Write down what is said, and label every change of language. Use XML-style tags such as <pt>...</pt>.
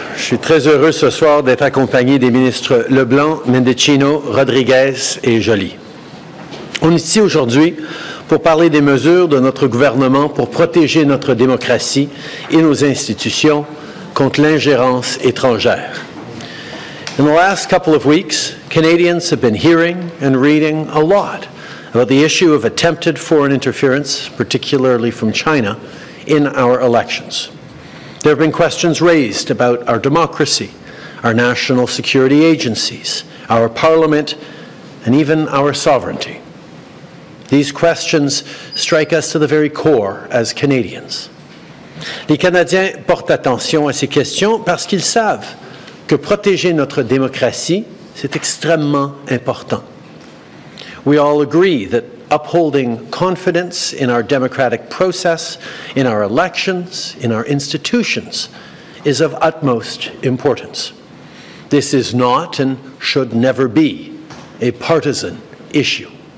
<fr>Je suis très heureux ce soir d'être accompagné des ministres LeBlanc, Mendicino, Rodriguez et Joly. On est ici aujourd'hui pour parler des mesures de notre gouvernement pour protéger notre démocratie et nos institutions contre l'ingérence étrangère.</fr> <en>In the last couple of weeks, Canadians have been hearing and reading a lot about the issue of attempted foreign interference, particularly from China, in our elections. There have been questions raised about our democracy, our national security agencies, our parliament, and even our sovereignty. These questions strike us to the very core as Canadians.</en> <fr>Les Canadiens portent attention à ces questions parce qu'ils savent que protéger notre démocratie, c'est extrêmement important.</fr> <en>We all agree that upholding confidence in our democratic process, in our elections, in our institutions, is of utmost importance. This is not and should never be a partisan issue.</en>